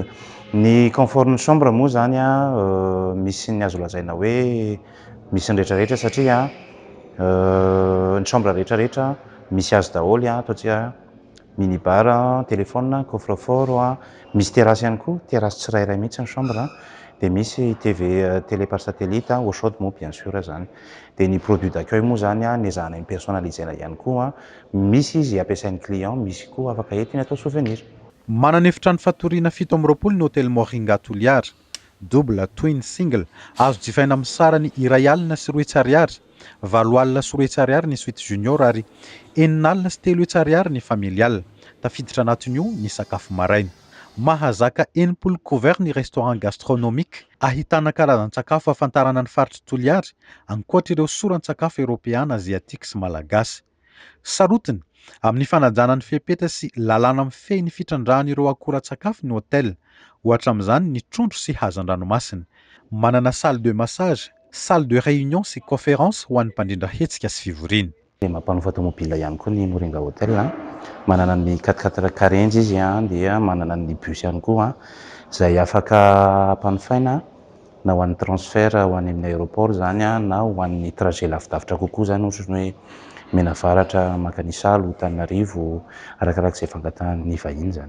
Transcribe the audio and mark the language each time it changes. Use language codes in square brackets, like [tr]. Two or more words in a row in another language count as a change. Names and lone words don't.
[mg] Ny confort ny chambre moa zany a misy ny azo lazaina hoe misy ny rehetrarehetra satria ny chambre rehetrarehetra misy azo daholo ataontsika minibar, téléphone, coffre-fort, misy terasy ihany koa, terasy tsirairay mihitsy ny chambre dia misy [fr] TV télé par satellite au chaudement bien sûr [mg] zany. Dia ny [fr] produit d'accueil [mg] moa zany ny ezahana impersonnalisena ihany koa, misy izy ampiasain'ny client, misy koa afaka entiny atao souvenir. Manana efitrano fatoriana 720 ny hôtel Moringa Toliara, [en] double, twin, single, [mg] azo jifaina amin'ny sarany iray alina sy 2 hetsy ariary, 4 alina sy 2 hetsy ariary ny [fr] suite junior [mg] ary 4 alina sy 3 hetsy ariary ny familial. Tafiditra anatin'io ny sakafo maraina. Mahazaka 80 couvert ny [fr] restaurant gastronomique, [mg] ahitana karazan-tsakafo ahafantarana ny faritra Toliara, ankoatra ireo soran-tsakafo Europeana, Aziatika sy Malagasy. Sarotiny amin'ny fanajana ny fepetra sy lalàna mifehy ny fitrandrahana ireo akora-tsakafo ny hôtel, ohatra amin'izany ny trondro sy hazan-dranomasina. Manana [fr] salle de massage, salle de réunion [mg] sy conférence ho an'ny mpandrindra hetsika sy fivoriana. Mampanofa automobile ihany koa ny Moringa Hotel, manana ny 4x4 carenjy izy dia manana ny bus ihany koa izay afaka hampanofaina na ho an'ny transfert ho any amin'ny aéroport zany na ho an'ny trajet lavidavitra kokoa zany ohatra hoe Menavaratra, Makanisalo, Tananarivo, arakarak'izay fangatan'ny vahiny zany.